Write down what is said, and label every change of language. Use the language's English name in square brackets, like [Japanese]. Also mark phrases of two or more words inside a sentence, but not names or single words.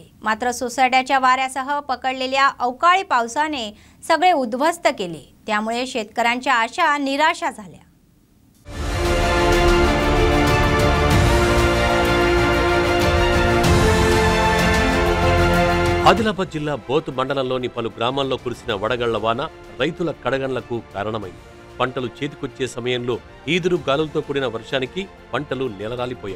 [Marathi] मात्र सोसाट्याच्या वाऱ्यासह पकडलेल्या अवकाळी पावसाने सगळे उद्ध्वस्त केले। त्यामुळे शेतकऱ्यांच्या आशा निराशा झाल्या। [Telugu] ఆదిలాబాద్ జిల్లా బోత్ మండలంలోని పలు గ్రామాల్లో కురిసిన వడగళ్ల వాన రైతుల కడగండ్లకు కారణమైంది। పంటలు చేతికొచ్చే సమయంలో ఈదురు గాలులతో కూడిన వర్షానికి పంటలు నేలరాలిపోయాయి।